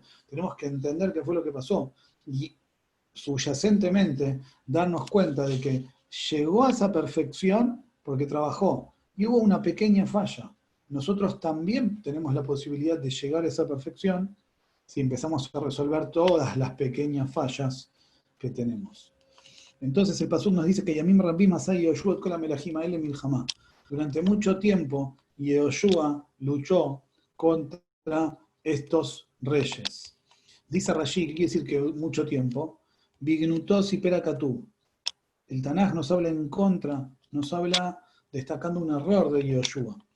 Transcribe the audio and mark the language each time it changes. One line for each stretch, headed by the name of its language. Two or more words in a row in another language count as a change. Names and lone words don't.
Spanish: Tenemos que entender qué fue lo que pasó. Y subyacentemente darnos cuenta de que llegó a esa perfección porque trabajó y hubo una pequeña falla. Nosotros también tenemos la posibilidad de llegar a esa perfección si empezamos a resolver todas las pequeñas fallas que tenemos. Entonces el pasuk nos dice que
Hebrew: ימים רבים עשה יהושע את כל המלכים האלה מלחמה.
Spanish: Durante mucho tiempo Yoshua luchó contra estos reyes. Dice Rashi, que quiere decir que mucho tiempo, Bignutos y Perakatú. El Tanaj nos habla en contra, nos habla destacando un error de Yoshua.